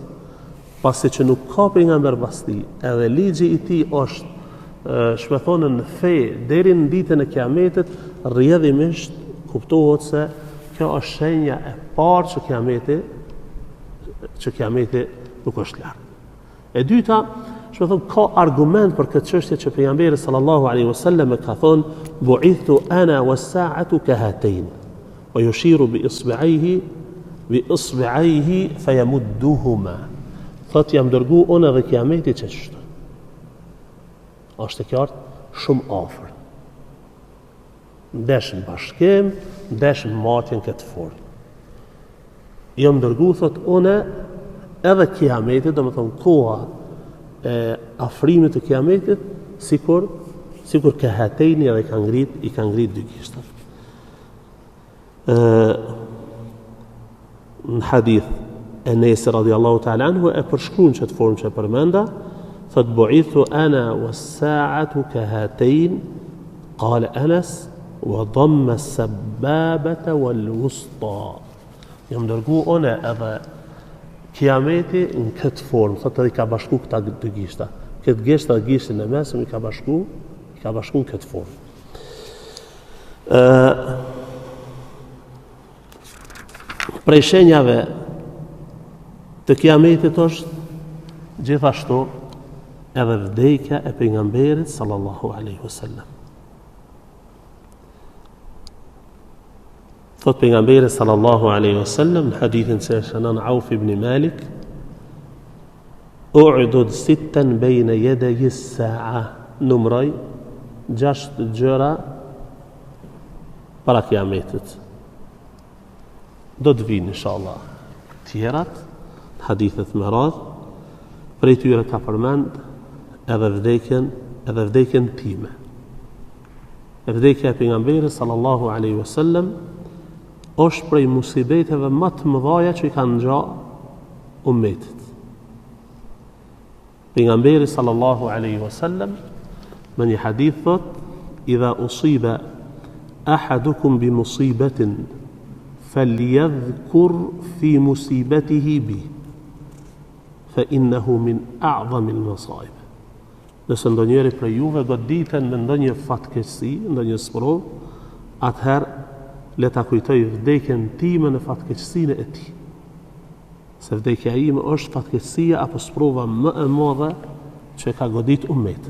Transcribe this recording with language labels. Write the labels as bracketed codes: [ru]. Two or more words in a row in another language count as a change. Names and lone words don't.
[sq] Pasi që nuk ka pejgamber mas tij, edhe ligji i tij është shpëthonën në fe deri në ditën e kiametit, rrjedhimisht kuptohet se kjo është shenja e parë që kiameti nuk është larg. E dyta, ka argument për këtë çështje që pejgamberi [ar] صلى الله عليه وسلم [sq] ka thonë [ar] بعثت أنا والساعة كهاتين ويشير بإصبعيه فيمدهما. [sq] Thot jam dërgu unë dhe kiameti çështë. Është e qartë, shumë afër. Ndesh në bashkim, ndesh në matjen këtë formë. Jam dërgu, thot unë, edhe kiametit, do më thonë koha e afrimit të kiametit, sikur kehatejni edhe i ka ngrit dy gishtat. Në hadith Enesi [ar] رضي الله تعالى عنه [sq] e përshkruan që të formë që përmenda, thot [ar] بعثت أنا والساعة كهاتين قال أنس وضم السبابة والوسطى. [sq] Jam dërgu unë edhe kiameti në këtë formë, thot edhe i ka bashku këta dy gishta. Këtë gishta dhe gishtin e mesëm i ka bashku në këtë formë. Prej shenjave të kiametit është gjithashtu edhe vdekja e pejgamberit [ar] صلى الله عليه وسلم. [sq] Thot pejgamberi [ar] صلى الله عليه وسلم [sq] në hadithin se shënon Auf ibn Malik, [ar] اعدد ستا بين يدي الساعة, [sq] numroj 6 gjëra para kiametit. Do të vinë inshallah tjerat, hadithet me radhë, prej tyre ka përmend edhe vdekjen time. E vdekja e pejgamberit [ar] صلى الله عليه وسلم [sq] është prej musibeteve më të mëdha që i kanë ngja ummetit. Pejgamberi [ar] صلى الله عليه وسلم [sq] në një hadith thot: [ar] "إذا أصيب أحدكم بمصيبة فليذكر في مصيبته بي فإنه من أعظم المصائب." [sq] Nëse ndonjëri prej juve goditen me ndonjë fatkeqësi, ndonjë sprov, atëherë le ta kujtoj vdekjen time në fatkeqësinë e tij. Se vdekja ime është fatkeqësia apo sprova më e madhe që ka godit ummetin.